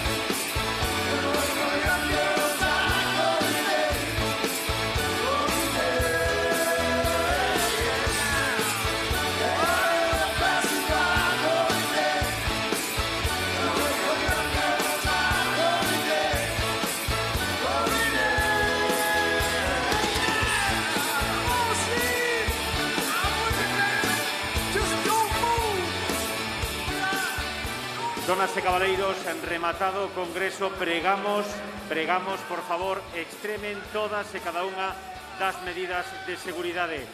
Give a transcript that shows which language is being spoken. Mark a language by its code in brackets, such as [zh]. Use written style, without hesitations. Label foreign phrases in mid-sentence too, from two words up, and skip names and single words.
[en] And when we're young girls, I glory days. Glory days. Yeah, passing by glory days. And when we're young girls, I glory days. Glory [gl] Donas e cabaleiros, en rematado o Congreso, pregamos, por favor, extremen todas e cada unha das medidas de seguridade.